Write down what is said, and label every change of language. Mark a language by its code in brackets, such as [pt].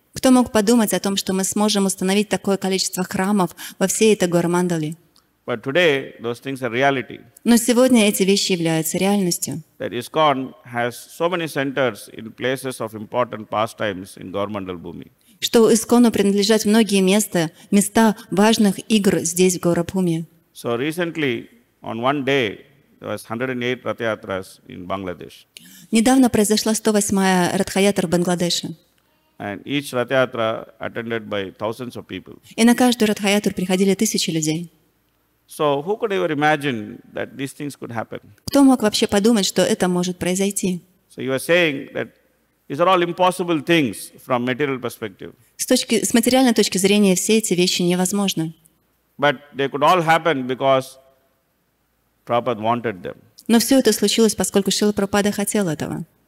[ru] Кто мог подумать о том, что мы сможем установить такое количество храмов во всей этой Гаурамандале? [en] But today, those things are reality. [ru] Но сегодня эти вещи являются реальностью. [en] That ISKCON has so many centers in places of important pastimes in Gaurmandal Bhumi. [ru] Что Искону принадлежат многие места важных игр здесь, в Гаурабхуме. [en] So recently, on one day, there was 108 Rathayatras in Bangladesh. [ru] Недавно произошла 108-я Радхаятра в Бангладеше. [en] And each Rathayatra attended by thousands of people. [ru] И на каждую Радхаятру приходили тысячи людей. [en] So who could ever imagine that these things could happen? [ru] Кто мог вообще подумать, что это может произойти? [en] So you are saying that these are all impossible things from material perspective. [ru] С материальной точки зрения все эти вещи невозможны. [en] But they could all happen because Prabhupada wanted them. [ru] Но все это случилось, поскольку Шрила Прабхупада хотел этого.